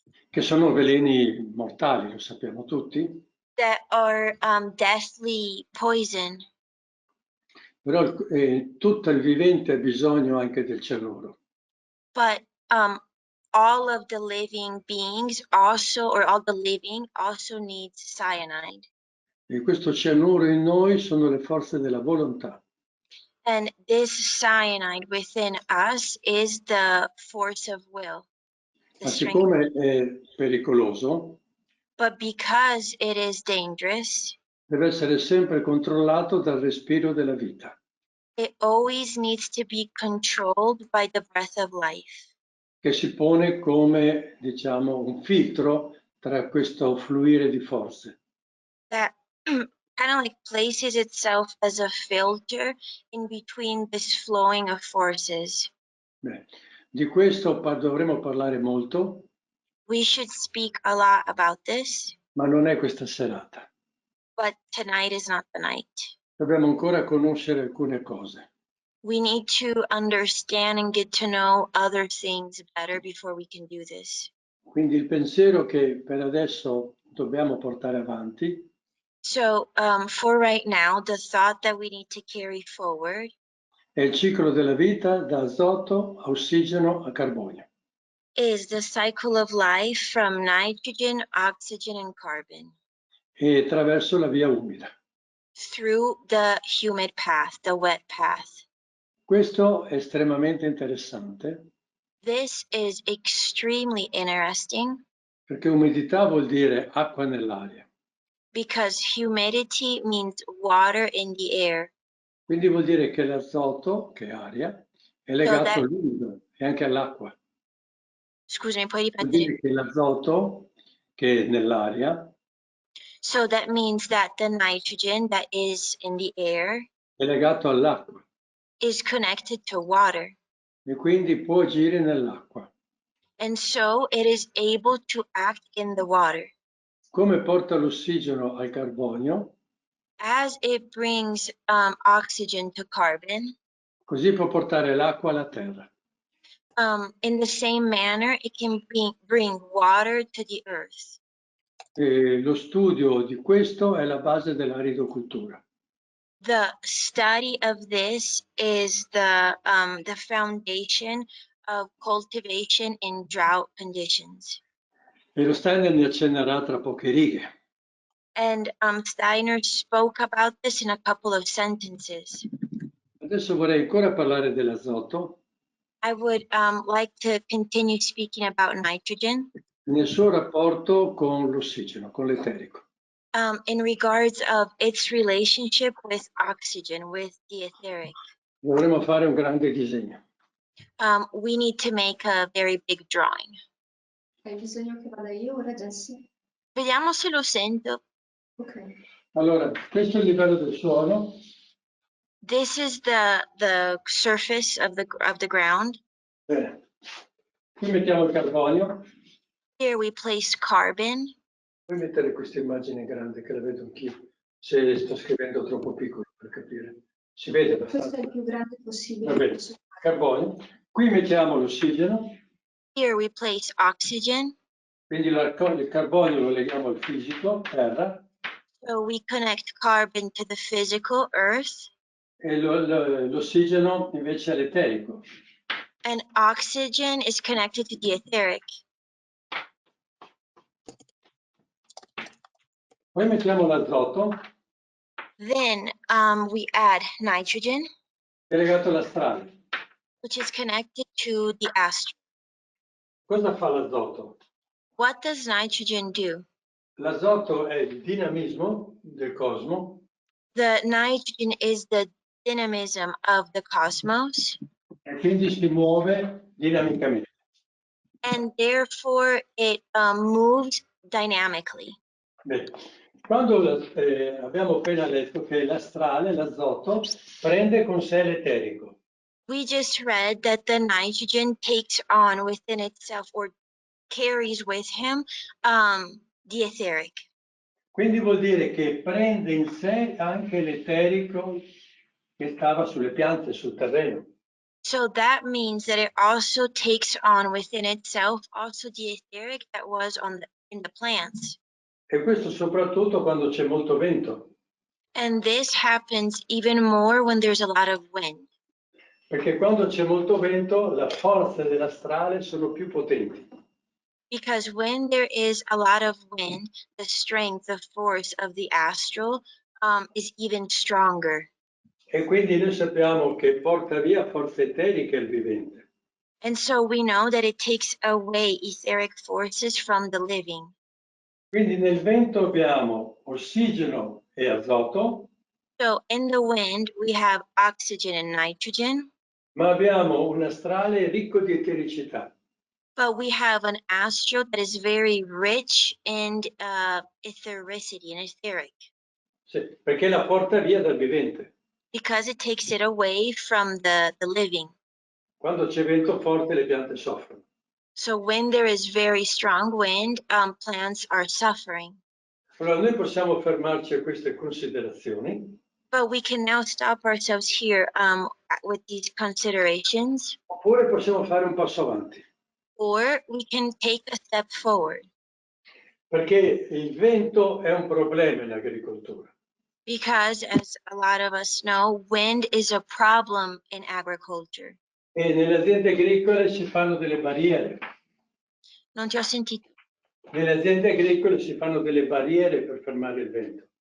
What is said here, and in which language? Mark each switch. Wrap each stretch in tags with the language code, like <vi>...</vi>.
<it>Che sono veleni mortali, lo sappiamo tutti.</it> <en>That are deathly poison.</en> <it>Però tutto il vivente ha bisogno anche del cianuro.</it> <en>But all of the living beings also, or all the living also needs cyanide.</en> <it>E questo cianuro in noi sono le forze della volontà.</it> <en>And this cyanide within us is the force of will.</en> <it>Ma siccome è pericoloso,</it> <en>but because it is dangerous,</en> <it>deve essere sempre controllato dal respiro della vita.</it> <en>It always needs to be controlled by the breath of life.</en> <it>Che si pone come, diciamo, un filtro tra questo fluire di forze.</it> <en>That kind of like places itself as a filter in between this flowing of forces.</en> <it>Beh, di questo dovremo parlare molto,</it> <en>We should speak a lot about this,</en> <it>ma non è questa serata.</it> <en>but tonight is not the night.</en> <it>Dobbiamo ancora conoscere alcune cose.</it> <en>We need to understand and get to know other things better before we can do this.</en> <it>Quindi il pensiero che per adesso dobbiamo portare avanti</it> <en>So for right now, the thought that we need to carry forward</en> <it>è il ciclo della vita da azoto a ossigeno a carbonio.</it> <en>is the cycle of life from nitrogen, oxygen, and carbon</en> <it>E attraverso la via umida.</it> <en>through the humid path, the wet path.</en> <it>Questo è estremamente interessante</it> <en>This is extremely interesting</en> <it>perché umidità vuol dire acqua nell'aria.</it> <en>because humidity means water in the air.</en> <it>Quindi vuol dire che l'azoto, che è aria, è legato all'umido e anche all'acqua. Scusami, puoi Vuol ripetere? dire che l'azoto, che è nell'aria,</it> <en>So that means that the nitrogen that is in the air</en> <it>è legato all'acqua</it> <en>is connected to water.</en> <it>e quindi può agire nell'acqua.</it> <en>And so it is able to act in the water.</en> <it>Come porta l'ossigeno al carbonio,</it> <en>As it brings oxygen to carbon,</en> <it>così può portare l'acqua alla terra.</it> <en>in the same manner, it can bring water to the earth.</en> <it>E lo studio di questo è la base dell'agricoltura.</it> <en>The study of this is the foundation of cultivation in drought conditions.</en> <it>E lo Steiner ne accennerà tra poche righe.</it> <en>And Steiner spoke about this in a couple of sentences.</en> <it>Adesso vorrei ancora parlare dell'azoto</it> <en>I would like to continue speaking about nitrogen</en> <it>nel suo rapporto con l'ossigeno, con l'eterico.</it> <en>in regards of its relationship with oxygen, with the etheric.</en> <it>Dovremmo fare un grande disegno.</it> <en>We need to make a very big drawing.</en> <it>Hai bisogno che vada io ora, Jessie? Vediamo se lo sento. Ok. Allora, questo è il livello del suolo.</it> <en>This is the surface of the ground.</en> <it>Bene. Qui mettiamo il carbonio.</it> <en>Here we place carbon.</en> <it>Puoi mettere questa immagine grande che la vedo anch'io, se sto scrivendo troppo piccolo per capire. Si vede Questo è abbastanza. il più grande possibile. Va bene. Carbonio. Qui mettiamo l'ossigeno.</it> <en>Here we place oxygen.</en> <it>Quindi il carbonio lo leghiamo al fisico, terra,</it> <en>So we connect carbon to the physical, earth,</en> <it>e l'ossigeno invece all'eterico.</it> <en>and oxygen is connected to the etheric.</en> <it>Poi mettiamo l'azoto,</it> <en>Then we add nitrogen,</en> <it>che è legato all'astrale.</it> <en>which is connected to the astral.</en> <it>Cosa fa l'azoto?</it> <en>What does nitrogen do?</en> <it>L'azoto è il dinamismo del cosmo</it> <en>The nitrogen is the dynamism of the cosmos,</en> <it>e quindi si muove dinamicamente.</it> <en>and therefore it moves dynamically.</en> <it>Bene. Quando abbiamo appena letto che l'astrale, l'azoto, prende con sé l'eterico.</it> <en>We just read that the nitrogen takes on within itself or carries with him the etheric.</en> <it>Quindi vuol dire che prende in sé anche l'eterico che stava sulle piante, sul terreno.</it> <en>So that means that it also takes on within itself also the etheric that was in the plants.</en> <it>E questo soprattutto quando c'è molto vento,</it> <en>And this happens even more when there's a lot of wind.</en> <it>perché quando c'è molto vento le forze dell'astrale sono più potenti.</it> <en>Because when there is a lot of wind, the strength, the force of the astral is even stronger.</en> <it>E quindi noi sappiamo che porta via forze eteriche il vivente.</it> <en>And so we know that it takes away etheric forces from the living.</en> <it>Quindi nel vento abbiamo ossigeno e azoto,</it> <en>So in the wind, we have oxygen and nitrogen,</en> <it>ma abbiamo un astrale ricco di etericità.</it> <en>but we have an astral that is very rich in ethericity and etheric.</en> <it>Sì, perché la porta via dal vivente.</it> <en>because it takes it away from the living.</en> <it>Quando c'è vento forte le piante soffrono.</it> <en>So when there is very strong wind, plants are suffering.</en> <it>Allora noi possiamo fermarci a queste considerazioni.</it> <en>But we can now stop ourselves here with these considerations,</en> <it>Oppure possiamo fare un passo avanti.</it> <en>or we can take a step forward.</en> <it>Perché il vento è un problema in agricoltura.</it> <en>Because, as a lot of us know, wind is a problem in agriculture.</en> <it>E nelle aziende agricole si fanno delle barriere. Non ti ho sentito. Nelle aziende agricole si fanno delle barriere per fermare il vento.</it>